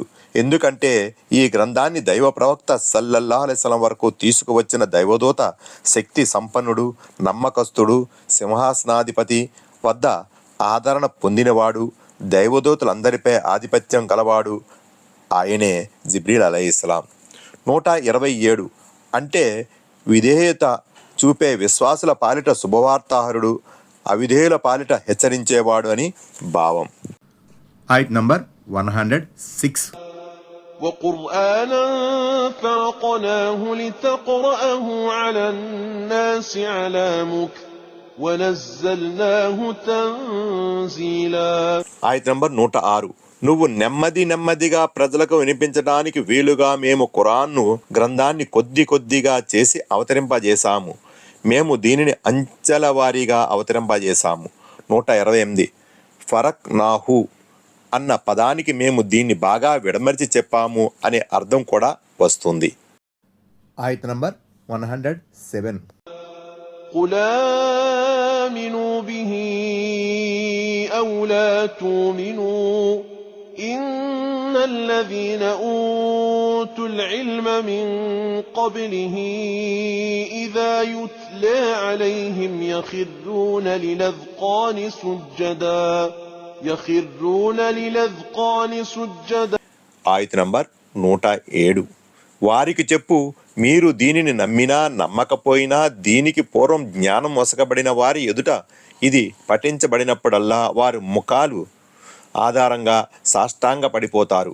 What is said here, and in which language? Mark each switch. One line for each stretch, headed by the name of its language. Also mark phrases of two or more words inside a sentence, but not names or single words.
Telugu: ఎందుకంటే ఈ గ్రంథాన్ని దైవ ప్రవక్త
Arabic: صلى الله عليه وسلم
Telugu: వరకు తీసుకువచ్చిన దైవదూత శక్తి సంపన్నుడు, నమ్మకస్తుడు, సింహాసనాధిపతి వద్ద ఆదరణ పొందినవాడు, దైవదూతలందరిపై ఆధిపత్యం గలవాడు ఆయనే జిబ్రీల్ అలైహిస్సలాం. 127 అంటే విధేయత చూపే విశ్వాసుల పాలిట శుభవార్తాహరుడు, అవిధేయుల పాలిట హెచ్చరించేవాడు అని భావం. ఆయత్ నంబర్ 106.
Arabic: وقرآنا فرقناه لتقرأه على الناس على مكث ونزلناه تنزيلا.
Telugu: ఆయత్ నంబర్ 106. నువ్వు నెమ్మదిగా ప్రజలకు వినిపించడానికి వీలుగా మేము ఖురాన్ను గ్రంథాన్ని కొద్దిగా చేసి అవతరింపజేశాము. మేము దీనిని అంచెల వారీగా అవతరింపజేశాము. 128.
Arabic: فرقناه
Telugu: అన్న పదానికి మేము దీన్ని బాగా విడమర్చి చెప్పాము అనే అర్థం కూడా వస్తుంది. ఆయత్ నంబర్ 107.
Arabic: قل آمنوا به أو لا تؤمنوا إن الذين أوتوا العلم من قبله إذا يتلى عليهم يخرون للأذقان سجدا.
Telugu: ఆయత్ నంబర్ 107. వారికి చెప్పు, మీరు దీనిని నమ్మినా నమ్మకపోయినా దీనికి పూర్వం జ్ఞానం వసకబడిన వారి ఎదుట ఇది పఠించబడినప్పుడల్లా వారి ముఖాలు ఆధారంగా సాష్టాంగ పడిపోతారు.